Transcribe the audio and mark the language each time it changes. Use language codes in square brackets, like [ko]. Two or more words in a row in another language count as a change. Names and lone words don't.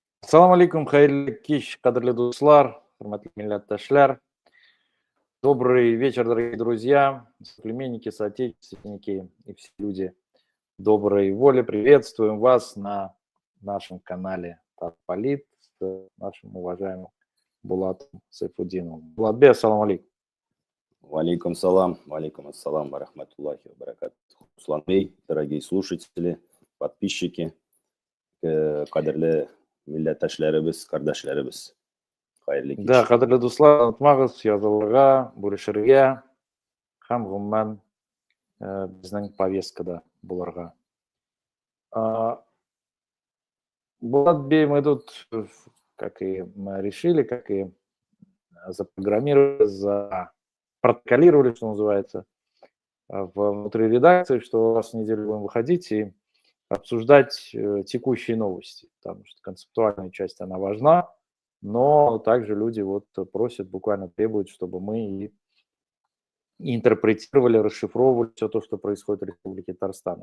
[ar] السلام عليكم, [tt] хайырлы кич, кадрлы дуслар, хурматлы милләттәшләр. [ru] Добрый вечер, дорогие друзья, соплеменники, соотечественники и все люди доброй воли. Приветствуем вас на нашем канале Татполит с нашим уважаемым Булатом Сайфудиновым. [ar] Булатбек, السلام عليكم. وعليكم السلام ورحمة الله وبركاته. [ru] Русланбей, дорогие слушатели, подписчики, [tt] кадрлы милләттәшләребез, кардәшләребез. Хайырлы кич. Да, кадрлы дуслар, онытмагыз, язылырга, бүрешергә һәм гомумән безнең повесткада булырга. [ru] Булат Бей, мы тут, как и мы решили, как и запрограммировали, запротоколировали, что называется, внутри редакции, что раз в неделю будем выходить и обсуждать текущие новости, потому что концептуальная часть, она важна, но также люди вот просят, буквально требуют, чтобы мы и интерпретировали, расшифровывали все то, что происходит в Республике Татарстан.